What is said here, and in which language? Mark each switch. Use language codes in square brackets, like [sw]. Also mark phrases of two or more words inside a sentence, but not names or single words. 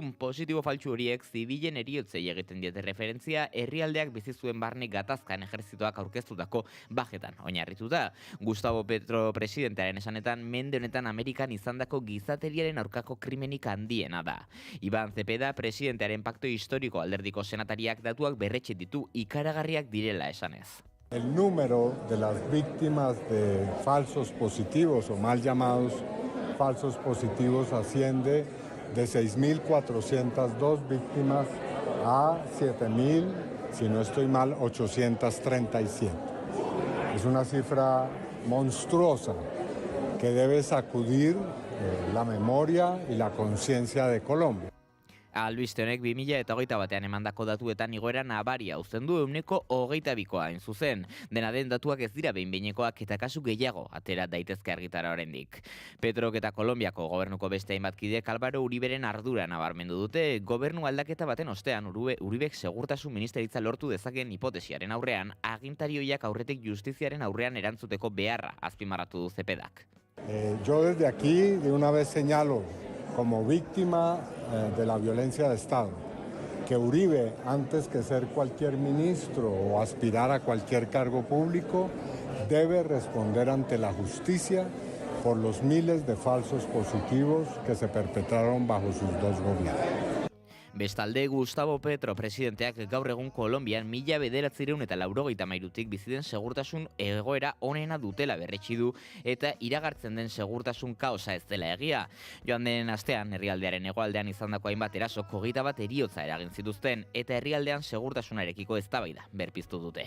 [eu] Positibo faltsu horiek zibilen heriotzei egiten diete referentzia herrialdeak bizi zuen barne gatazkan ejerzitoak aurkeztutako bajetan oinarrituta. Gustavo Petro presidentearen esanetan mende honetan Amerikan izandako gizateriaren aurkako krimenik handiena da. Iban Cepeda presidentearen pakto historiko alderdiko senatariak datuak berretxe ditu ikaragarriak direla esanez. [es] El número de las víctimas de falsos positivos o mal llamados falsos positivos asciende de 6.402 víctimas a 7.000, si no estoy mal, 837. Es una cifra monstruosa que debe sacudir la memoria y la conciencia de Colombia. [eu] Albiste honek 2021 emandako datuetan igoera nabaria uzten du 22%koa hain zuzen. Dena den datuak ez dira behin-behinekoak eta kasu gehiago atera daitezke argitara oraindik. Petrok eta Kolonbiako gobernuko beste hainbat kideek Álvaro Uriberen ardura nabarmendu dute. Gobernu aldaketa baten ostean Uribek segurtasun ministeritza lortu dezakeen hipotesiaren aurrean, agintarioiak aurretik justiziaren aurrean erantzuteko beharra azpimarratu du Zepedak. [es] Yo desde aquí de una vez señalo como víctima de la violencia de Estado, que Uribe, antes que ser cualquier ministro o aspirar a cualquier cargo público, debe responder ante la justicia por los miles de falsos positivos que se perpetraron bajo sus dos gobiernos. [eu] Bestalde, Gustavo Petro presidenteak gaur egun Kolonbian 1983tik bizi den segurtasun egoera onena dutela berretsi du eta iragartzen den segurtasun kaosa ez dela egia. Joan den astean herrialdearen hegoaldean izandako hainbat erasok 21 heriotza eragin zituzten eta herrialdean segurtasunarekiko eztabaida berpiztu dute.